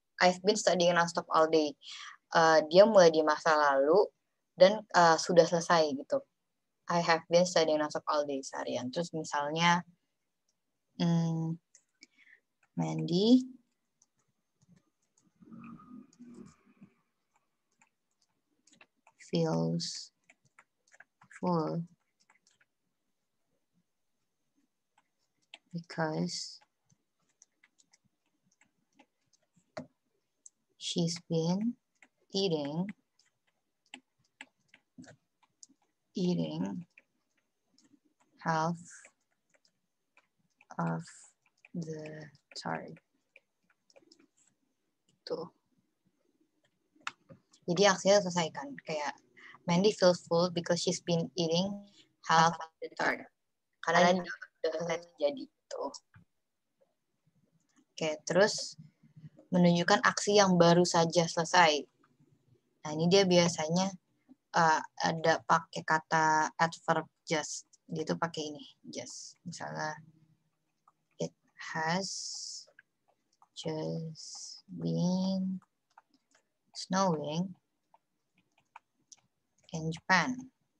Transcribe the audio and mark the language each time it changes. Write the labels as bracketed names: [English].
[English] I've been studying non-stop all day. [Indonesian] Dia mulai di masa lalu dan sudah selesai gitu. [English] I have been studying non-stop all day [Indonesian] seharian. Terus misalnya [English] Mandy feels full because she's been eating half of the tart. [Indonesian] Tuh. Jadi aksinya selesaikan. Kayak [English] Mandy feels full because she's been eating half of the tart. [Indonesian] Karena dia udah selesai terjadi. Tuh. Oke, terus menunjukkan aksi yang baru saja selesai. Nah, ini dia biasanya ada pakai kata adverb just. Dia tuh pakai ini, just. Misalnya, [English] it has just been snowing in Japan.